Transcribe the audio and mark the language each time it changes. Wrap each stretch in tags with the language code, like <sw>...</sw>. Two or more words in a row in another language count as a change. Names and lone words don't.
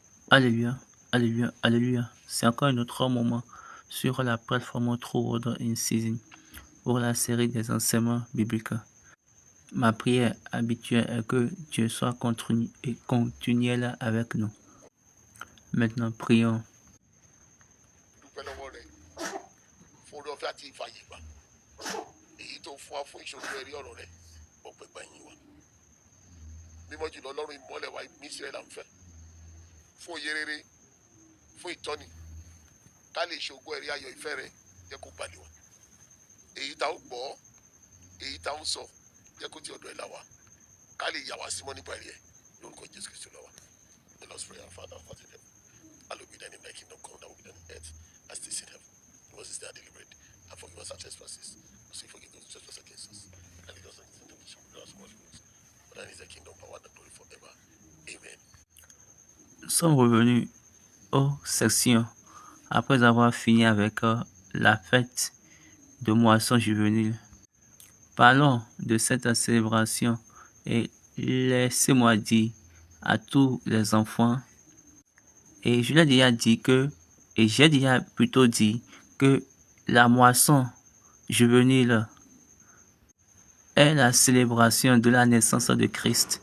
<fr>Alléluia, alléluia, alléluia. C'est encore un autre moment sur la plateforme True Word in Season pour la série des enseignements bibliques. Ma prière habituelle est que Dieu soit continuel avec nous. Maintenant, prions.</fr> <yo>dúpẹ́ lọ́wọ́ rẹ̀ fún orí ọ̀fẹ́ àti ìfàyè gbà èyí tó fún wa fún ìṣojú ẹ̀rí ọ̀rọ̀ rẹ̀ ọpẹ́ gbẹ̀yìn wa mímọ́ jùlọ ọlọ́run ìmọ́lẹ̀ wa ìmísí rẹ̀ là ń fẹ́ fún òye rere fún ìtọ́ni ká lè ṣògo ẹ̀rí ayọ̀ ìfẹ́ rẹ̀ jẹ́ kó balẹ̀ wa èyí tá ó gbọ́ èyí tá ó sọ jẹ́ kó ti ọ̀dọ̀ ẹ̀ là wá ká lè yà wá símọ́ nípa ẹ̀rí ẹ̀ lórúkọ Jésù Kristi lọ́wọ́</yo> <en>the Lord's prayer Father of heaven hallowed be thy name, thy kingdom come, thy will be done on earth as it is in heaven. Give us this day our daily bread, and forgive us our trespasses, as we forgive those who trespass against us. And lead us not into temptation, but deliver us from evil. For thine is the kingdom, power, and glory forever. Amen.</en> <fr>Nous sommes revenus aux sections après avoir fini avec la fête de moisson juvénile. Parlons de cette célébration et laissez-moi dire à tous les enfants, et je l'ai déjà dit et j'ai déjà plutôt dit que la moisson juvénile est la célébration de la naissance de Christ.</fr>